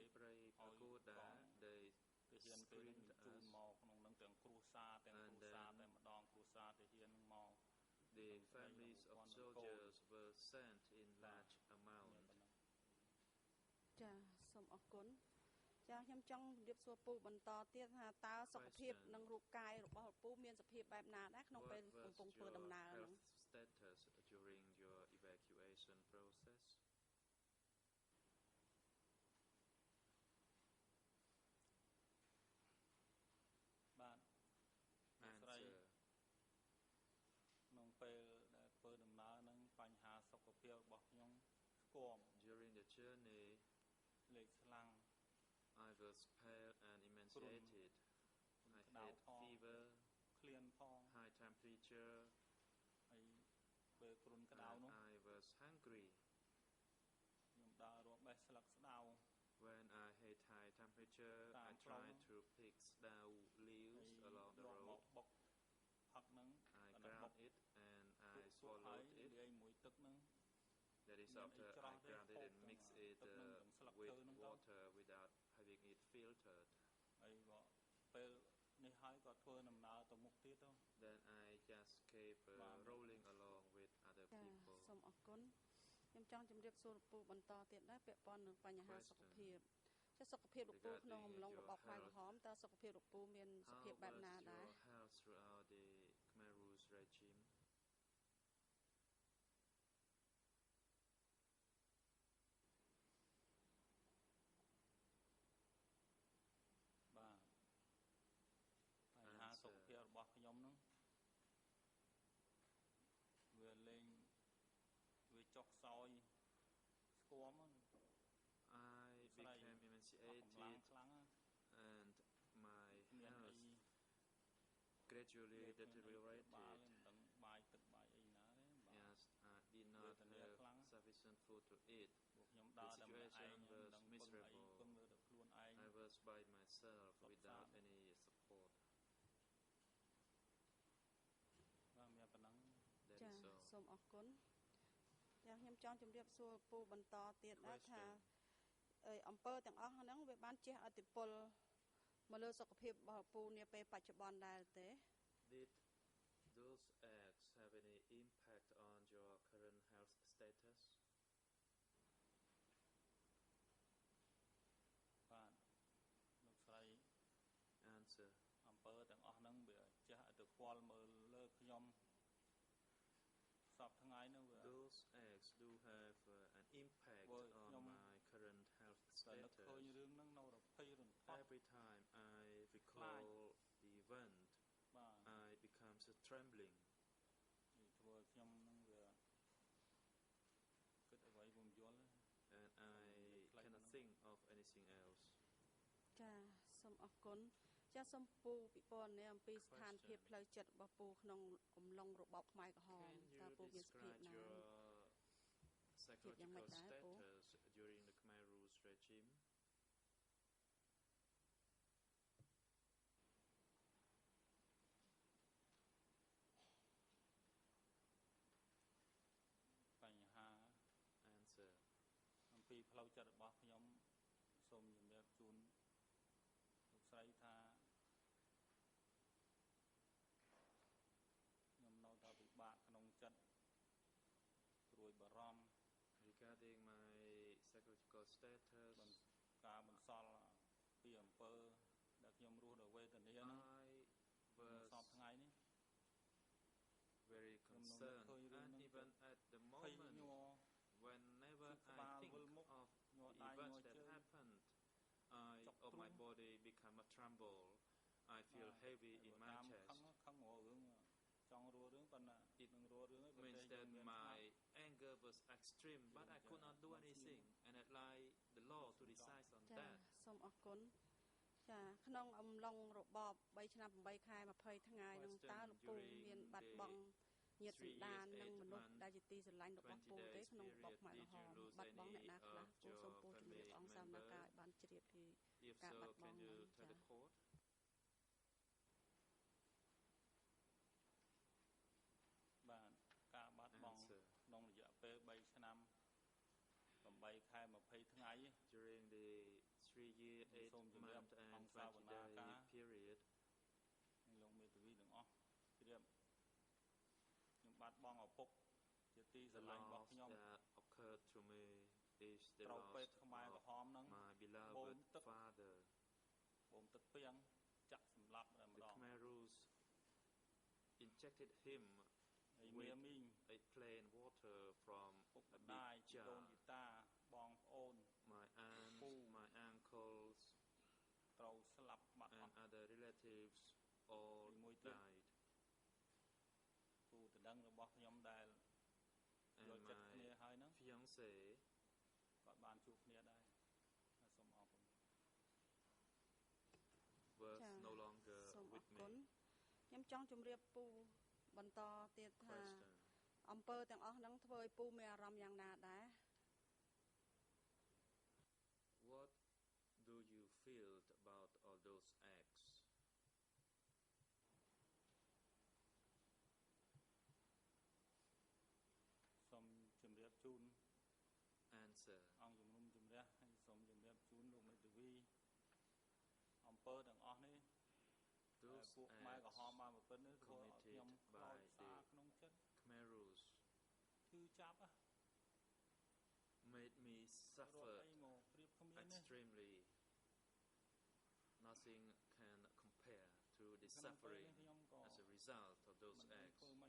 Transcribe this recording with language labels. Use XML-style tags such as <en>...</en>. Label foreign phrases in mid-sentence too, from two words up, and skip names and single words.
<km>ព្រៃប្រគួតដែរ ទាហានគេនឹងជូនមកក្នុងហ្នឹងទាំងគ្រួសារតែម្ដងគ្រួសារទាហានហ្នឹងមក</km> <en>The families of soldiers were sent in large amount</en> <km>ចាសូមអរគុណចាខ្ញុំចង់ជម្រាបសួរពូបន្តទៀតថាតើសុខភាពនិងរូបកាយរបស់ពូមានសភាពបែបណាដែរក្នុងពេលកំពុងធ្វើដំណើរហ្នឹង</km> <en>status during your evacuation process</en> <km>បាទស្រីក្នុងពេលដែលធ្វើដំណើរហ្នឹងបញ្ហាសុខភាពរបស់ខ្ញុំស្គម</km> <en>during the journey</en> <km>លេខស្លាំង</km> <en>I was pale and emaciated I had fever</en> <km>ឃ្លានផង</km> <en>high temperature</en> <km>ហើយពេលគ្រុនក្តៅនោះ</km> <en>I was hungry</en> <km>ខ្ញុំដើររាប់បេះស្លឹកស្តៅ</km> <en>When I had high temperature I tried to pick stout leaves along the road I ground it and I swallowed it that is after I ground it and mix it with water without having it filtered</en> <km>ហើយក៏ពេលនេះហើយក៏ធ្វើដំណើរទៅមុខទៀត</km> <en>Then I just kept rolling along with other people</en> <km>សូមអរគុណខ្ញុំចង់ជម្រាបសួរពូបន្តទៀតដែរពាក់ព័ន្ធនឹងបញ្ហាសុខភាពចាសុខភាពលោកពូក្នុងអំឡុងរបបខ្មែរក្រហមតើសុខភាពលោកពូមានសភាពបែបណាដែរ</km> <en>throughout the Khmer Rouge regime</en> <km>បាទបញ្ហាសុខភាពរបស់ខ្ញុំហ្នឹងវាលេងវាចុះខ្សោយស្គម</km> <en>I became emaciated and my health gradually deteriorated Yes, I did not have sufficient food to eat The situation was miserable I was by myself without any support</en> <km>បាទមានប៉ុណ្ណឹង ចាសូមអរគុណចាខ្ញុំចង់ជម្រាបសួរពូបន្តទៀតដែរថាអំពើទាំងអស់ហ្នឹងវាបានជះឥទ្ធិពលមកលើសុខភាពរបស់ពូនាពេលបច្ចុប្បន្នដែរទេ</km> <en>Did those acts have any impact on your current health status</en> <km>បាទលោកស្រី</km> <en>Answer</en> <km>អំពើទាំងអស់ហ្នឹងវាជះឥទ្ធិពលមើលលើខ្ញុំសពថ្ងៃហ្នឹងវា</km> <en>Those acts do have an impact on my current health status Every time I recall the event I become so trembling</en> <km>ធ្វើខ្ញុំហ្នឹងវាគិតអ្វីពុំយល់</km> <en>and I cannot think of anything else</en> <km>ចាសូមអរគុណចាសូមពូពិពណ៌នាអំពីស្ថានភាពផ្លូវចិត្តរបស់ពូក្នុងអំឡុងរបបខ្មែរក្រហមតើពូមានសភាពណា</km> <en>psychological status during the Khmer Rouge regime</en> <km>បញ្ហា</km> <en>Answer</en> <km>អំពីផ្លូវចិត្តរបស់ខ្ញុំសូមជម្រាបជូនលោកស្រីថាខ្ញុំនៅតែពិបាកក្នុងចិត្តព្រួយបារម្ភ</km> <en>Regarding my psychological status</en> <km>ការបន្សល់ពីអំពើដែលខ្ញុំរស់ដោយវេទនាហ្នឹង</km> <en>I was</en> <km>សពថ្ងៃនេះ</km> <en>very concern, and even at the moment, whenever I think of the events that happened, my body become a tremble. I feel heavy in my chest. It means that my anger was extreme, but I could not do anything, and I'd like the law to decide on that.</en> <km>សូមអរគុណចាក្នុងអំឡុងរបប3ឆ្នាំ8ខែ20ថ្ងៃនឹងតើលោកពូមានបាត់បង់ញាតិសន្តាននិងមនុស្សដែលជាទីស្រឡាញ់របស់ពូទេក្នុងរបបខ្មែរក្រហមបាត់បង់អ្នកណាខ្លះពូសូមពូជំរាបអង្គសាមនការឲ្យបានជ្រាបពីការបាត់បង់ចា បាទការបាត់បង់ក្នុងរយៈពេល3ឆ្នាំ8ខែ20ថ្ងៃ</km> <en>during the 3 year 8 month and 20 day period</en> <km>លោកមេធាវីទាំងអស់ជ្រាបខ្ញុំបាត់បង់ឪពុកជាទីស្រឡាញ់របស់ខ្ញុំ</km> <en>occurred to me is the</en> <km>ត្រូវ</km> <en>loss</en> <km>ពេទ្យខ្មែរក្រហមហ្នឹង</km> <en>my beloved father</en> <km>បូមទឹកពាំងចាក់សម្លាប់តែម្ដង</km> <en>the Khmerus injected him with a plain water from a big jar. My aunt, my uncles, and other relatives all died. And my fiancé was no longer with me.</en> <km>ខ្ញុំចង់ជម្រាបពូបន្តទៀតថាអំពើទាំងអស់ហ្នឹងធ្វើឲ្យពូមានអារម្មណ៍យ៉ាងណាដែរ</km> <en>What do you feel about all those acts?</en> <km>សូមជម្រាបជូន</km> <en>Answer</en> <km>អង្គជំនុំជម្រះហើយសូមជម្រាបជូនលោកមេធាវីអំពើទាំងអស់នេះ</km> <en>Those acts committed by the Khmerus made me suffer extremely. Nothing can compare to the suffering as a result of those acts.</en>